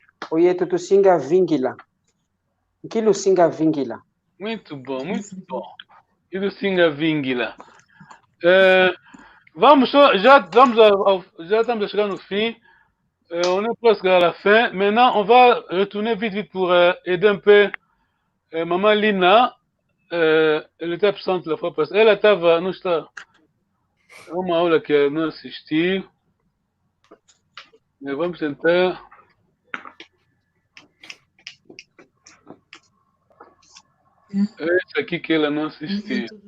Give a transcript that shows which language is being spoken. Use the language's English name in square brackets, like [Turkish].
[Kongo] Oye, tu singa vingila. Kilo singa vingila. [Portuguese] Muito bom. [Kongo] Kilo singa vingila. [Portuguese] Vamos já estamos a chegar no fim. [French] On est presque à la fin. Maintenant, on va retourner vite pour aider un peu Maman Lina. Elle était absente la fois passée. [Portuguese] Ela estava, não está. É uma aula que eu não assisti. Mas vamos tentar. Esse aqui que ela não assistiu.